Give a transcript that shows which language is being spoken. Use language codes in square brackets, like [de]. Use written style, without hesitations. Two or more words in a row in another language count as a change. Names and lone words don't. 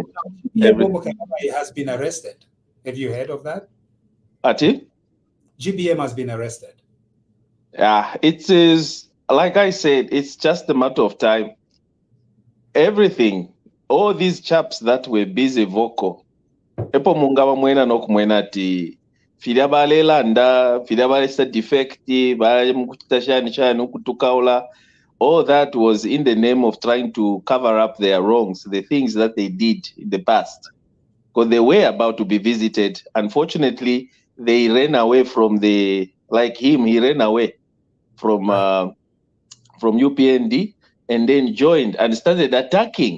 [en] GBM has been arrested. Have you heard of that? Ati? GBM has been arrested. Yeah, it is, like I said, it's just a matter of time. Everything, all these chaps that were busy vocal, [bem] epo mungawa mwena nokumwena ati Fidabale landa, [en] Fidabale said defective, all that was in the name of trying to cover up their wrongs, the things that they did in the past. Because they were about to be visited. Unfortunately, they ran away from he ran away from UPND and then joined and started attacking.